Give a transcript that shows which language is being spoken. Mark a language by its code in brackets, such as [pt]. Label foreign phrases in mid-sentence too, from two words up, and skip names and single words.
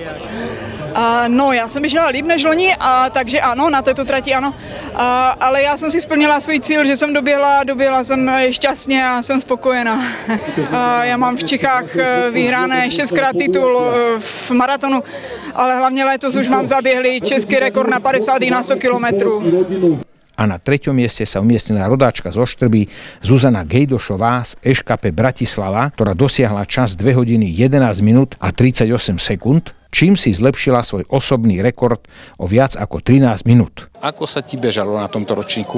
[cs] No, já jsem běžela líp než loni, takže ano, na této trati ano, ale já jsem si splnila svůj cíl, že jsem doběhla jsem šťastně a jsem spokojená. Já mám v Čechách vyhrané 6krát titul v maratonu, ale hlavně letos už mám zaběhlý český rekord na 50 na 100 kilometrů. [sk] A na 3. mieste sa umiestnila rodáčka zo Štrby Zuzana Gejdošová z EŠKP Bratislava, ktorá dosiahla čas 2 hodiny 11 minút a 38 sekúnd, čím si zlepšila svoj osobný rekord o viac ako 13 minút. Ako sa ti bežalo na tomto ročníku?